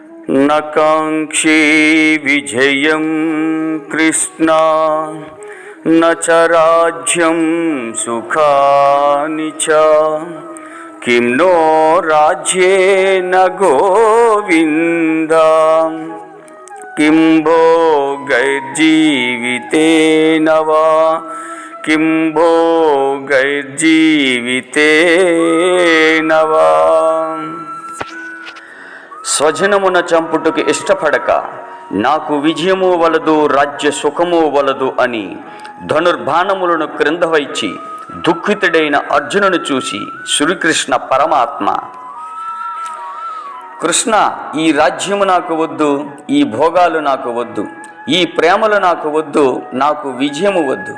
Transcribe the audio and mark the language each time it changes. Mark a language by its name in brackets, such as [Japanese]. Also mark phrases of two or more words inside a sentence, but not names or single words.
[Sanskrit] न काङ्क्षे विजयं कृष्ण न च राज्यं सुखानि च किं नो राज्येन गोविन्द किं भोगैर्जीवितेन वा किं भोगैर्जीवितेन वा। [Telugu] స్వజనమున చంపుటకు ఇష్టపడక నాకు విజయము వలదు రాజ్య సుఖము వలదు అని ధనుర్బాణములను క్రింద వైచి దుఃఖితుడైన అర్జునుని చూసి శ్రీకృష్ణ పరమాత్మ, కృష్ణ, ఈ రాజ్యము నాకు వద్దు, ఈ భోగాలు నాకు వద్దు, ఈ ప్రేమలు నాకు వద్దు, నాకు విజయము వద్దు.